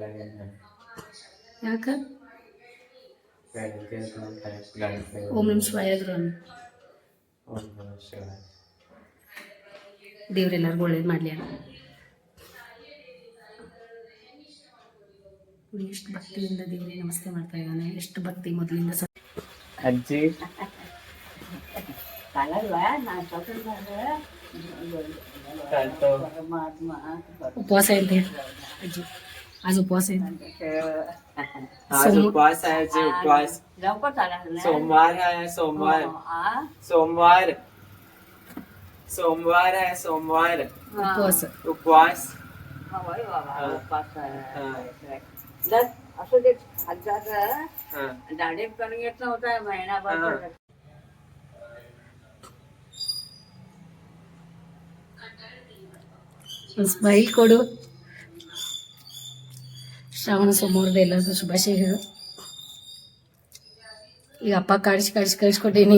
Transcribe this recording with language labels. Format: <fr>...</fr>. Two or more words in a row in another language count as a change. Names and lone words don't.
<kn>ಯಾಕ ಓಂ ನಮ್ ಶಿವಾಯ ಆದ್ರು ದೇವ್ರೆಲ್ಲರಿಗೂ ಒಳ್ಳೇದು ಮಾಡಲಿ ಅಲ್ಲ. ಎಷ್ಟು ಭಕ್ತಿಯಿಂದ ದೇವ್ರಿಗೆ ನಮಸ್ತೆ ಮಾಡ್ತಾ ಇದ್ದಾನೆ. ಎಷ್ಟು ಭಕ್ತಿ ಮೊದಲಿಂದ. ಅಜ್ಜಿ</kn> <mr>उपवास आहे ते आजी. आज उपवास आहे. आज उपवास आहे आजी. उपवास सोमवार आहे. सोमवार सोमवार सोमवार आहे. सोमवार उपवास उपवास असं ते दाढी करून येत नव्हता महिनाभर.</mr> <kn>ಸ್ಮೈಲ್ ಕೊಡು. ಶ್ರಾವಣ ಸೋಮವಾರದ ಎಲ್ಲರಿಗೂ ಶುಭಾಶಯ ಹೇಳು. ಈಗ ಅಪ್ಪ ಕಳಿಸ್ಕೊಟ್ಟೀನಿ.</kn>